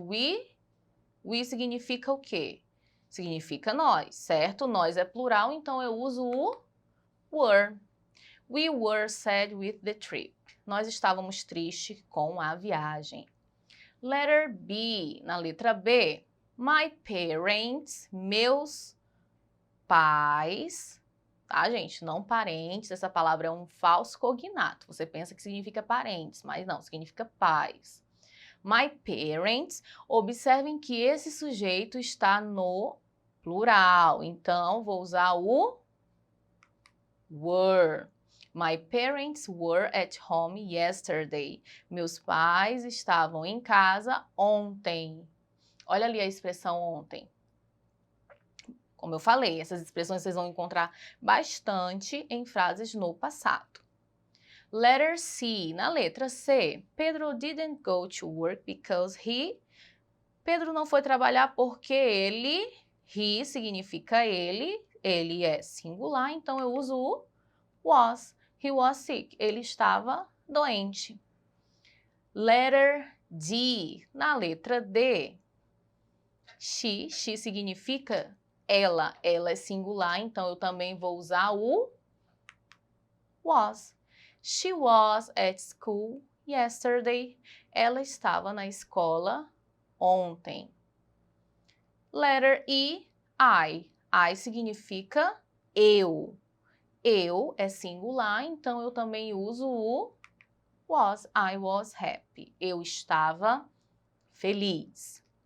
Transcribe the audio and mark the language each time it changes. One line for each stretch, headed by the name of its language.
Portuguese: We significa o quê? Significa nós, certo? Nós é plural, então eu uso o were.
English: We were sad with the trip.
Portuguese: Nós estávamos tristes com a viagem.
English: Letter B,
Portuguese: na letra B. My parents, meus pais, tá, gente? Não parentes, essa palavra é um falso cognato. Você pensa que significa parentes, mas não, significa pais. My parents, observem que esse sujeito está no plural, então vou usar o were.
English: My parents were at home yesterday.
Portuguese: Meus pais estavam em casa ontem. Olha ali a expressão ontem. Como eu falei, essas expressões vocês vão encontrar bastante em frases no passado.
English: Letter C,
Portuguese: na letra C.
English: Pedro didn't go to work because he...
Portuguese: Pedro não foi trabalhar porque ele... He significa ele é singular, então eu uso o was.
English: He was sick.
Portuguese: Ele estava doente.
English: Letter D,
Portuguese: na letra D. She significa ela é singular, então eu também vou usar o was.
English: She was at school yesterday.
Portuguese: Ela estava na escola ontem.
English: Letter E, I.
Portuguese: I significa eu. Eu é singular, então eu também uso o was.
English: I was happy.
Portuguese: Eu estava feliz.